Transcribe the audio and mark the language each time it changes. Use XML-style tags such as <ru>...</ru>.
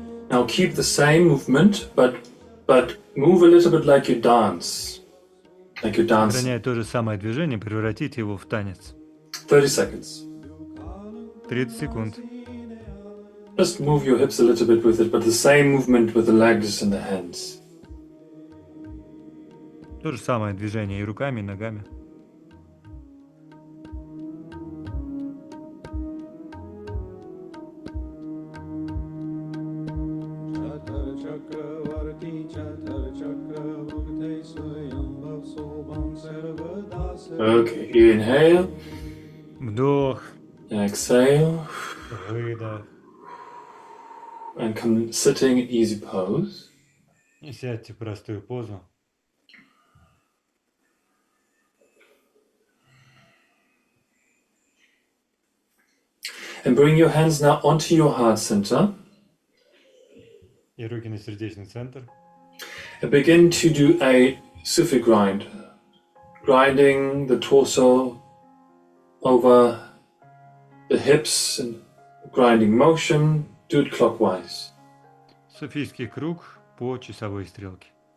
<en>Now keep the same movement, but move a little bit like you dance. Like you dance.</en> <ru>Сохраняя то же самое движение, превратите его в танец.</ru> <en>30 seconds.</en> <ru>30 секунд.</ru> <en>Just move your hips a little bit with it, but the same movement with the legs and the hands.</en> <ru>То же самое движение и руками, и ногами.</ru> <sa>Chatar Chakravarti Chatar Chakravarti Swayambhav Sobham Sarvada Sarva</sa> <en>Okay, inhale,</en> <ru>Вдох,</ru> <en>exhale,</en> <ru>выдох.</ru> <en>and come sitting in easy pose.</en> <ru>И сядьте в простую позу.</ru> <en>And bring your hands now onto your heart center.</en> <ru>И руки на сердечный центр.</ru> <en>And begin to do a Sufi grind. Grinding the torso over the hips and grinding motion. Do it clockwise.</en> <ru>Суфийский круг по часовой стрелке.</ru>